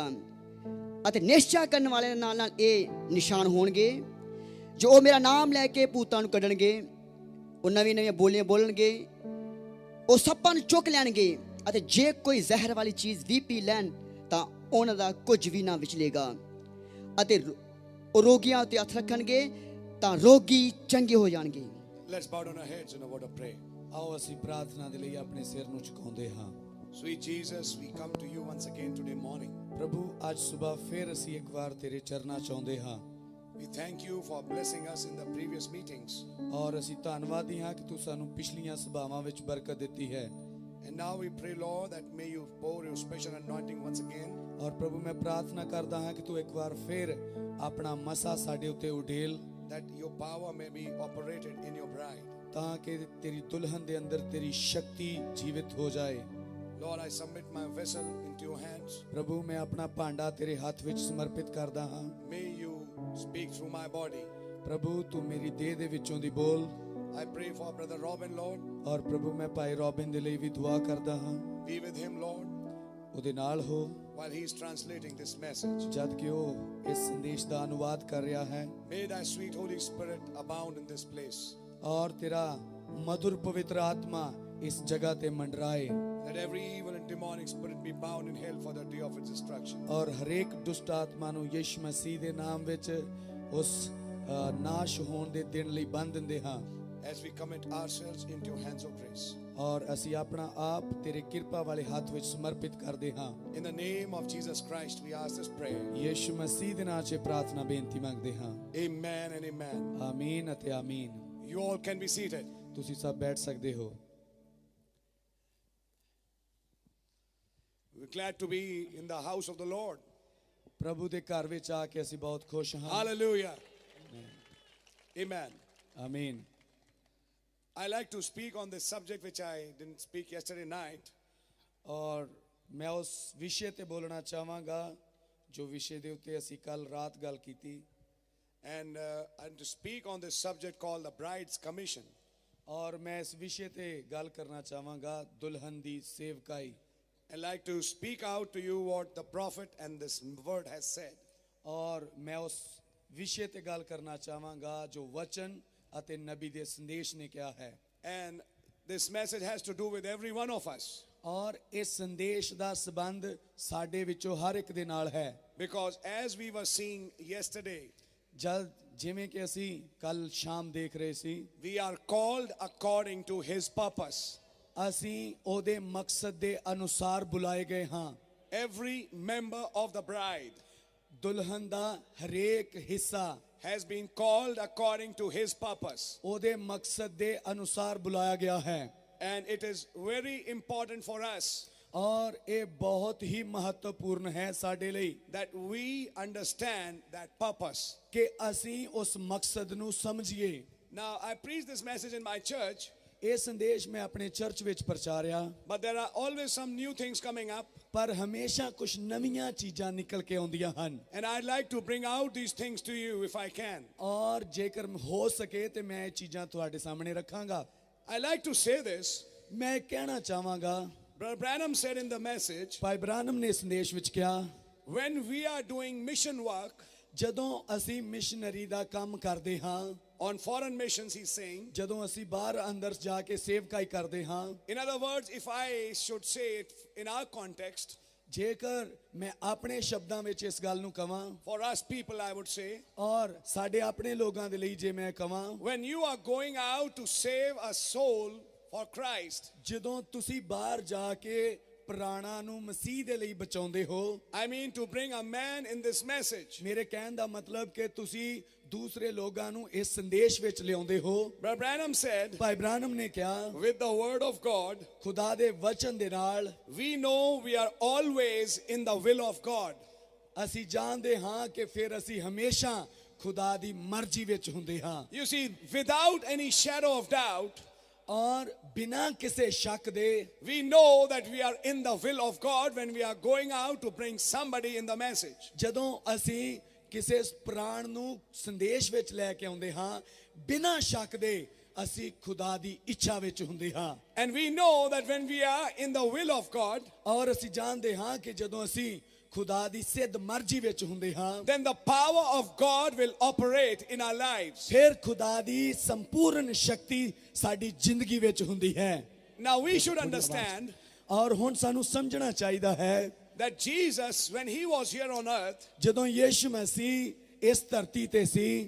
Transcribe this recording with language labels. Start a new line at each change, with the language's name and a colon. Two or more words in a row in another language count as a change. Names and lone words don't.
Punjabi: ਅਤੇ ਨਿਸ਼ਚਾ ਕਰਨ ਵਾਲਿਆਂ ਦੇ ਨਾਲ ਇਹ ਨਿਸ਼ਾਨ ਹੋਣਗੇ, ਜੋ ਉਹ ਮੇਰਾ ਨਾਮ ਲੈ ਕੇ ਭੂਤਾਂ ਨੂੰ ਕੱਢਣਗੇ, ਉਹ ਨਵੀਆਂ ਨਵੀਆਂ ਬੋਲੀਆਂ ਬੋਲਣਗੇ, ਉਹ ਸੱਪਾਂ ਨੂੰ ਚੁੱਕ ਲੈਣਗੇ ਅਤੇ ਜੇ ਕੋਈ ਜ਼ਹਿਰ ਵਾਲੀ ਚੀਜ਼ ਵੀ ਪੀ ਲੈਣ ਤਾਂ ਉਹਨਾਂ ਦਾ ਕੁਝ ਵੀ ਨਾ ਵਿਚਲੇਗਾ. ਅਤੇ ਉਹ ਰੋਗੀਆਂ ਉੱਤੇ ਹੱਥ ਰੱਖਣਗੇ ਤਾਂ ਰੋਗੀ ਚੰਗੇ ਹੋ ਜਾਣਗੇ.
English: Let's bow down our heads in a word of prayer.
Punjabi: ਆਓ ਅਸੀਂ ਪ੍ਰਾਰਥਨਾ ਦੇ ਲਈ ਆਪਣੇ ਸਿਰ ਨੂੰ ਝੁਕਾਉਂਦੇ ਹਾਂ.
English: Sweet Jesus, we come to you once again today morning.
Punjabi: ਪ੍ਰਭੂ ਅੱਜ ਸਵੇਰ ਫਿਰ ਅਸੀਂ ਇੱਕ ਵਾਰ ਤੇਰੇ ਚਰਨਾਂ 'ਚ ਆਉਂਦੇ ਹਾਂ.
English: We thank you for blessing us in the previous meetings.
Punjabi: ਔਰ ਅਸੀਂ ਧੰਨਵਾਦੀ ਹਾਂ ਕਿ ਤੂੰ ਸਾਨੂੰ ਪਿਛਲੀਆਂ ਸਭਾਵਾਂ ਵਿੱਚ ਬਰਕਤ ਦਿੱਤੀ ਹੈ.
English: And now we pray, Lord, that may you pour your special anointing once again.
Punjabi: ਔਰ ਪ੍ਰਭੂ ਮੈਂ ਪ੍ਰਾਰਥਨਾ ਕਰਦਾ ਹਾਂ ਕਿ ਤੂੰ ਇੱਕ ਵਾਰ ਫਿਰ ਆਪਣਾ ਮਸਾ ਸਾਡੇ ਉੱਤੇ ਉਡੇਲ,
English: that your power may be operated in your bride.
Punjabi: ਤਾਂ ਕਿ ਤੇਰੀ ਦੁਲਹਨ ਦੇ ਅੰਦਰ ਤੇਰੀ ਸ਼ਕਤੀ ਜੀਵਿਤ ਹੋ ਜਾਏ.
English: Lord, I submit my vessel into your hands.
Punjabi: ਪ੍ਰਭੂ ਮੈਂ ਆਪਣਾ ਭਾਂਡਾ ਤੇਰੇ ਹੱਥ ਵਿੱਚ ਸਮਰਪਿਤ ਕਰਦਾ ਹਾਂ.
English: May you speak through my body.
Punjabi: ਪ੍ਰਭੂ ਤੂੰ ਮੇਰੀ ਦੇਹ ਦੇ ਵਿੱਚੋਂ ਦੀ ਬੋਲ.
English: I pray for brother Robin, Lord.
Punjabi: ਔਰ ਪ੍ਰਭੂ ਮੈਂ ਭਾਈ ਰੋਬਿਨ ਦੇ ਲਈ ਵੀ ਦੁਆ ਕਰਦਾ ਹਾਂ.
English: Be with him, Lord,
Punjabi: ਉਹਦੇ ਨਾਲ ਹੋ
English: while he is translating this message.
Punjabi: ਜਦ ਕਿ ਉਹ ਇਸ ਸੰਦੇਸ਼ ਦਾ ਅਨੁਵਾਦ ਕਰ ਰਿਹਾ ਹੈ.
English: May thy sweet Holy Spirit abound in this place.
Punjabi: ਔਰ ਤੇਰਾ ਮధుਰ ਪਵਿੱਤਰ ਆਤਮਾ ਇਸ ਜਗ੍ਹਾ ਤੇ ਮੰਡਰਾਏ.
English: Let every evil and demonic spirit be bound in hell for the day of its destruction.
Punjabi: ਔਰ ਹਰੇਕ ਦੁਸ਼ਟ ਆਤਮਾ ਨੂੰ ਯਿਸੂ ਮਸੀਹ ਦੇ ਨਾਮ ਵਿੱਚ ਉਸ ਨਾਸ਼ ਹੋਣ ਦੇ ਦਿਨ ਲਈ ਬੰਦ ਦਿੰਦੇ ਹਾਂ.
English: As we commit ourselves into your hands of grace.
Punjabi: ਔਰ ਅਸੀਂ ਆਪਣਾ ਆਪ ਤੇਰੇ ਕਿਰਪਾ ਵਾਲੇ ਹੱਥ ਵਿੱਚ ਸਮਰਪਿਤ ਕਰਦੇ ਹਾਂ।
English: In the name of Jesus Christ, we ask this prayer.
Punjabi: ਯਿਸੂ ਮਸੀਹ ਦੇ ਨਾਮ 'ਚ ਪ੍ਰਾਰਥਨਾ ਬੇਨਤੀ ਮੰਗਦੇ ਹਾਂ।
English: Amen and amen.
Punjabi: ਆਮੀਨ ਅਤੇ ਆਮੀਨ।
English: You all can be seated.
Punjabi: ਤੁਸੀਂ ਸਭ ਬੈਠ ਸਕਦੇ ਹੋ।
English: We're glad to be in the house of the Lord.
Punjabi: ਪ੍ਰਭੂ ਦੇ ਘਰ ਵਿੱਚ ਆ ਕੇ ਅਸੀਂ ਬਹੁਤ ਖੁਸ਼ ਹਾਂ।
English: Hallelujah. Amen.
Punjabi: ਆਮੀਨ।
English: I like to speak on this subject which I didn't speak yesterday night.
Punjabi: ਔਰ ਮੈਂ ਉਸ ਵਿਸ਼ੇ ਤੇ ਬੋਲਣਾ ਚਾਹਾਂਗਾ ਜੋ ਵਿਸ਼ੇ ਦੇ ਉੱਤੇ ਅਸੀਂ ਕੱਲ ਰਾਤ ਗੱਲ ਕੀਤੀ।
English: And to speak on this subject called the Bride's Commission.
Punjabi: ਔਰ ਮੈਂ ਇਸ ਵਿਸ਼ੇ ਤੇ ਗੱਲ ਕਰਨਾ ਚਾਹਾਂਗਾ ਦੁਲਹਨ ਦੀ ਸੇਵਕਾਈ।
English: I'd like to speak out to you what the prophet and this word has said.
Punjabi: ਔਰ ਮੈਂ ਉਸ ਵਿਸ਼ੇ ਤੇ ਗੱਲ ਕਰਨਾ ਚਾਹਾਂਗਾ ਜੋ ਵਚਨ ਅਤੇ ਨਬੀ ਦੇ ਸੰਦੇਸ਼ ਨੇ ਕਿਹਾ ਹੈ।
English: And this message has to do with every one of us.
Punjabi: ਔਰ ਇਸ ਸੰਦੇਸ਼ ਦਾ ਸੰਬੰਧ ਸਾਡੇ ਵਿੱਚੋਂ ਹਰ ਇੱਕ ਦੇ ਨਾਲ ਹੈ।
English: Because as we were seeing yesterday,
Punjabi: ਜਦ ਜਿਵੇਂ ਕਿ ਅਸੀਂ ਕੱਲ ਸ਼ਾਮ ਦੇਖ ਰਹੇ ਸੀ,
English: we are called according to his purpose.
Punjabi: ਅਸੀਂ ਉਹਦੇ ਮਕਸਦ ਦੇ ਅਨੁਸਾਰ ਬੁਲਾਏ ਗਏ ਹਾਂ।
English: Every member of the bride
Punjabi: ਦੁਲਹਨ ਦਾ ਹਰੇਕ ਹਿੱਸਾ
English: has been called according to his purpose.
Punjabi: ਉਹਦੇ ਮਕਸਦ ਦੇ ਅਨੁਸਾਰ ਬੁਲਾਇਆ ਗਿਆ ਹੈ।
English: And it is very important for us
Punjabi: ਔਰ ਇਹ ਬਹੁਤ ਹੀ ਮਹੱਤਵਪੂਰਨ ਹੈ ਸਾਡੇ ਲਈ
English: that we understand that purpose.
Punjabi: ਕਿ ਅਸੀਂ ਉਸ ਮਕਸਦ ਨੂੰ ਸਮਝੀਏ।
English: Now, I preached this message in my church,
Punjabi: ਇਹ ਸੰਦੇਸ਼ ਮੈਂ ਆਪਣੇ ਚਰਚ ਵਿੱਚ ਪ੍ਰਚਾਰਿਆ,
English: but there are always some new things coming up.
Punjabi: ਪਰ ਹਮੇਸ਼ਾ ਕੁਝ ਨਵੀਆਂ ਚੀਜ਼ਾਂ ਨਿਕਲ ਕੇ ਆਉਂਦੀਆਂ ਹਨ।
English: And I'd like to bring out these things to you if I can.
Punjabi: ਔਰ ਜੇਕਰ ਹੋ ਸਕੇ ਤੇ ਮੈਂ ਇਹ ਚੀਜ਼ਾਂ ਤੁਹਾਡੇ ਸਾਹਮਣੇ ਰੱਖਾਂਗਾ।
English: I like to say this.
Punjabi: ਮੈਂ ਕਹਿਣਾ ਚਾਹਾਂਗਾ,
English: Brother Branham said in the message,
Punjabi: ਭਾਈ ਬ੍ਰਾਨਮ ਨੇ ਸੰਦੇਸ਼ ਵਿੱਚ ਕਿਹਾ,
English: when we are doing mission work
Punjabi: ਜਦੋਂ ਅਸੀਂ ਮਿਸ਼ਨਰੀ ਦਾ ਕੰਮ ਕਰਦੇ ਹਾਂ,
English: on foreign missions, he's saying,
Punjabi: ਜਦੋਂ ਅਸੀਂ ਬਾਹਰ ਅੰਦਰ ਜਾ ਕੇ ਸੇਵਕਾਈ ਕਰਦੇ ਹਾਂ,
English: in other words, if I should say it in our context,
Punjabi: ਜੇਕਰ ਮੈਂ ਆਪਣੇ ਸ਼ਬਦਾਂ ਵਿੱਚ ਇਸ ਗੱਲ ਨੂੰ ਕਵਾਂ,
English: for us people, I would say,
Punjabi: ਔਰ ਸਾਡੇ ਆਪਣੇ ਲੋਕਾਂ ਦੇ ਲਈ ਜੇ ਮੈਂ ਕਵਾਂ,
English: when you are going out to save a soul for Christ,
Punjabi: ਜਦੋਂ ਤੁਸੀਂ ਬਾਹਰ ਜਾ ਕੇ ਪ੍ਰਾਣਾਂ ਨੂੰ ਮਸੀਹ ਦੇ ਲਈ ਬਚਾਉਂਦੇ ਹੋ,
English: I mean to bring a man in this message.
Punjabi: ਮੇਰੇ ਕਹਿਣ ਦਾ ਮਤਲਬ ਕਿ ਤੁਸੀਂ ਦੂਸਰੇ ਲੋਕਾਂ ਨੂੰ ਇਸ ਸੰਦੇਸ਼ ਵਿੱਚ ਲਿਆਉਂਦੇ ਹੋ।
English: Brother Branham said,
Punjabi: ਭਾਈ ਬ੍ਰਾਨਮ ਨੇ ਕਿਹਾ,
English: with the word of God,
Punjabi: ਖੁਦਾ ਦੇ ਵਚਨ ਦੇ ਨਾਲ
English: we know we are always in the will of God.
Punjabi: ਅਸੀਂ ਜਾਣਦੇ ਹਾਂ ਕਿ ਫਿਰ ਅਸੀਂ ਹਮੇਸ਼ਾ ਖੁਦਾ ਦੀ ਮਰਜ਼ੀ ਵਿੱਚ ਹੁੰਦੇ ਹਾਂ।
English: You see, without any shadow of doubt,
Punjabi: ਔਰ ਬਿਨਾਂ ਕਿਸੇ ਸ਼ੱਕ ਦੇ
English: we know that we are in the will of God when we are going out to bring somebody in the message.
Punjabi: ਜਦੋਂ ਅਸੀਂ ਕਿਸੇ ਪ੍ਰਾਣ ਨੂੰ ਸੰਦੇਸ਼ ਵਿੱਚ ਲੈ ਕੇ ਆਉਂਦੇ ਹਾਂ, ਬਿਨਾਂ ਸ਼ੱਕ ਦੇ ਅਸੀਂ ਖੁਦਾ ਦੀ ਇੱਛਾ ਵਿੱਚ ਹੁੰਦੇ ਹਾਂ।
English: And we know that when we are in the will of God,
Punjabi: ਔਰ ਅਸੀਂ ਜਾਣਦੇ ਹਾਂ ਕਿ ਜਦੋਂ ਅਸੀਂ ਖੁਦਾ ਦੀ ਸਿੱਧ ਮਰਜ਼ੀ ਵਿੱਚ ਹੁੰਦੇ ਹਾਂ,
English: then the power of God will operate in our lives.
Punjabi: ਫਿਰ ਖੁਦਾ ਦੀ ਸੰਪੂਰਨ ਸ਼ਕਤੀ ਸਾਡੀ ਜ਼ਿੰਦਗੀ ਵਿੱਚ ਹੁੰਦੀ ਹੈ।
English: Now we should understand
Punjabi: ਔਰ ਹੁਣ ਸਾਨੂੰ ਸਮਝਣਾ ਚਾਹੀਦਾ ਹੈ
English: that Jesus, when he was here on earth,
Punjabi: ਜਦੋਂ ਯਿਸੂ ਮਸੀਹ ਇਸ ਧਰਤੀ ਤੇ ਸੀ,